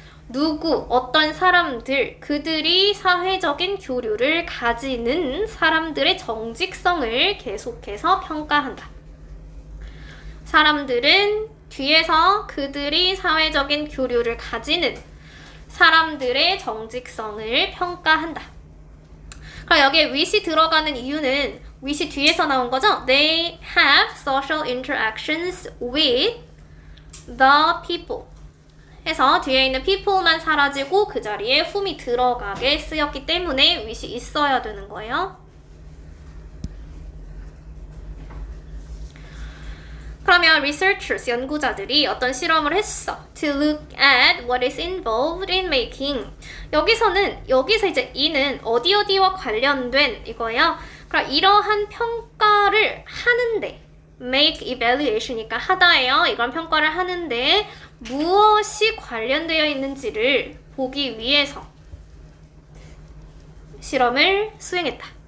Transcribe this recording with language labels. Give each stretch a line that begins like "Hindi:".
Korean: 누구, 어떤 사람들, 그들이 사회적인 교류를 가지는 사람들의 정직성을 계속해서 평가한다. 사람들은 뒤에서 그들이 사회적인 교류를 가지는 사람들의 정직성을 평가한다. 그럼 여기에 with이 들어가는 이유는 with이 뒤에서 나온 거죠?
English: They have social interactions with the people.
Korean: 해서 뒤에 있는 people만 사라지고 그 자리에 whom이 들어가게 쓰였기 때문에 with이 있어야 되는 거예요. 그러면 researchers, 연구자들이 어떤 실험을 했어.
English: To look at what is involved in making.
Korean: 여기서 이제 이는 어디와 관련된 이거예요. 그럼 이러한 평가를 하는데 make evaluation이니까 하다예요. 이건 평가를 하는데 무엇이 관련되어 있는지를 보기 위해서 실험을 수행했다.